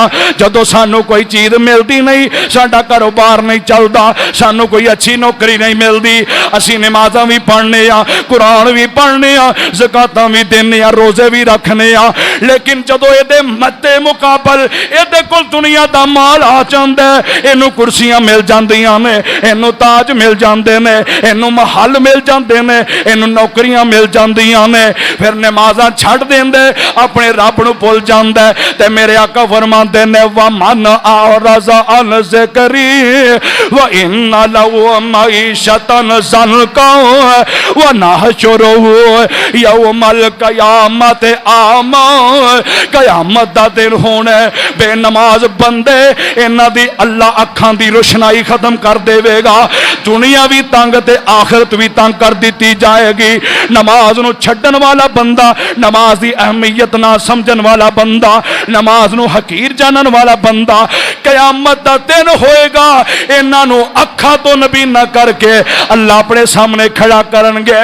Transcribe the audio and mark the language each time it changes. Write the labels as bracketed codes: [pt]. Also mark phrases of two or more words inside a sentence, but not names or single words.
[pa] جدوں سانوں کوئی چیز ملتی نہیں، ساڈا کاروبار نہیں چلتا، سانوں کوئی اچھی نوکری نہیں ملتی، اسی نمازاں بھی پڑھنے آ، قرآن بھی پڑھنے آ، زکاتاں بھی دینے آ، روزے بھی رکھنے آ، لیکن جدوں ایہدے مدِ مقابل ایہدے کول دنیا دا مال آ جاندا ہے، ایہنوں کرسیاں مل جاندیاں نے، ایہنوں تاج مل جاندے نے، ایہنوں محل مل جاندے نے، ایہنوں نوکریاں مل جاندیاں نے، فیر نمازاں چھڈ دیندے، اپنے رب نوں بھل جاندا ہے. تے میرے آقا فرماندے نے [ar] ومن أعرض عن ذكري فإن له معيشة ضنكا ونحشره يوم القيامة أعمى. [pa] قیامت دا دن ہونا بے نماز بندے اینہاں دی اللہ اکھاں دی روشنائی ختم کر دیوے گا، دنیا بھی تنگ تے آخرت بھی تنگ کر دی جائے گی. نماز نوں چھڈن والا بندہ، نماز کی اہمیت نا سمجھن والا بندہ، نماز نوں حقیر جانن والا بندہ، قیامت دا دن ہوئے گا اینہاں نوں اکھاں تو نابینا کر کے اللہ اپنے سامنے کھڑا کرن گے.